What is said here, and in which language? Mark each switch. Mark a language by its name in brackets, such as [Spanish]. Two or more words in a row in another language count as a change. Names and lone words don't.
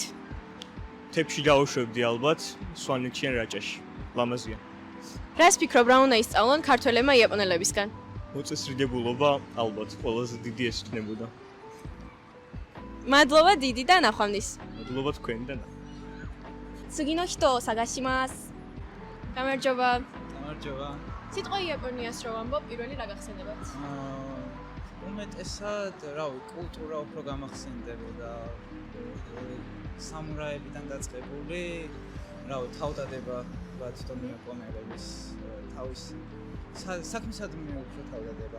[Georgian] თებში დავუშვებდი ალბათ, სვანეთში ან რაჭაში. ლამაზია. რას ფიქრობ რა უნდა ისწავლონ ქართველებმა იაპონელებისგან? მოწესრიგებულობა ალბათ ყველაზე დიდი ეს იქნებოდა. მადლობა დიდი და ნახვამდის. მადლობა თქვენ და [Japanese] 次の人を探します。გამარჯობა. [Georgian] გამარჯობა. სიტყვა იაპონიას რო ვამბობ, პირველი რა გახსენებათ? უმეტესად, რავი, კულტურა უფრო გამახსენდებოდა. სამურაებიდან დაწყებული, რავი, თავდადება ბატონი იაპონელების თავის საქმისადმი უფრო თავდადება.